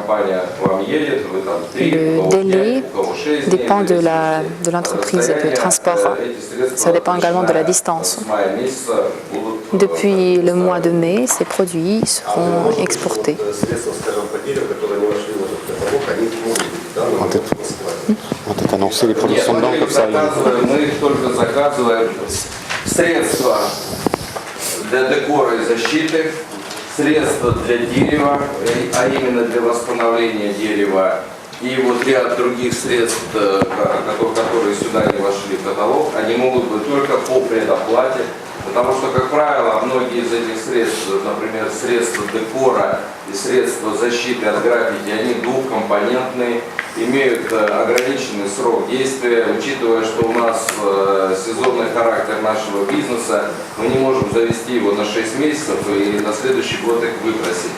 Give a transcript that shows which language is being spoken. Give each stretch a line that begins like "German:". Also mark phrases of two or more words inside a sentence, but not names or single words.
French: Le délai dépend de l'entreprise de transport. Ça dépend également de la distance. Depuis le mois de mai, ces produits seront exportés. On va peut-être annoncer les produits sont dedans, comme ça.
Russian: Для декора и защиты, средства для дерева, а именно для восстановления дерева, и вот ряд других средств, которые сюда не вошли в каталог, они могут быть только по предоплате, потому что, как правило, многие из этих средств, например, средства декора и средства защиты от граффити, они двухкомпонентные, имеют ограниченный срок действия, учитывая, что у нас сезонный характер нашего бизнеса, мы не можем завести его на 6 месяцев и на следующий год их выбросить.